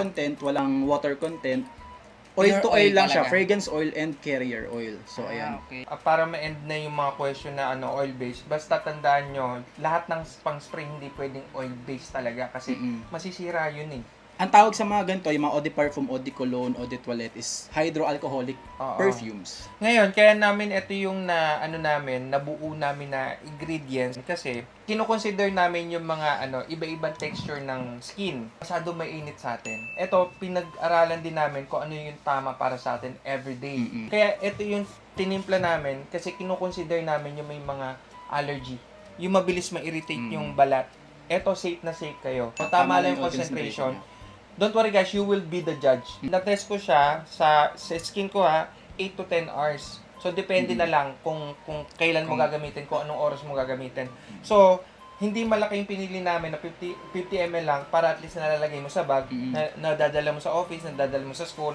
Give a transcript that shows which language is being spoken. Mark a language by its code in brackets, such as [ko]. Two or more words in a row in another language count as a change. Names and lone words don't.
[en] content, walang water content. Oil Pure to oil oil [tl] lang siya. talaga. [en] Fragrance oil and carrier oil. [tl] So, ayan. Okay. Para ma-end na yung mga question na [en] oil base, [tl] basta tandaan nyo, lahat ng pang-spray hindi pwedeng oil base talaga kasi masisira yun eh. Ang tawag sa mga ganito, yung mga [fr] eau de parfum, eau de cologne, eau de toilette [en] is hydroalcoholic [tl] Oo. [en] perfumes. [tl] Ngayon, kaya namin ito yung nabuo namin na ingredients kasi kino-consider namin yung mga iba-ibang texture ng skin. Masyado mainit sa atin. Ito, pinag-aralan din namin kung ano yung tama para sa atin everyday. Kaya ito yung tinimpla namin kasi kino-consider namin yung may mga allergy. Yung mabilis ma-irritate yung balat. Ito, safe na safe kayo. Kung tama lang yung concentration. [en] Don't worry guys, you will be the judge. [tl] Na-test ko siya sa skin ko 8 to 10 hours. So, depende na lang kung kailan mo gagamitin, kung anong oras mo gagamitin. So, hindi malaki yung pinili namin na 50 ml lang para at least nalalagay mo sa bag, na dadala mo sa office, na dadala mo sa school.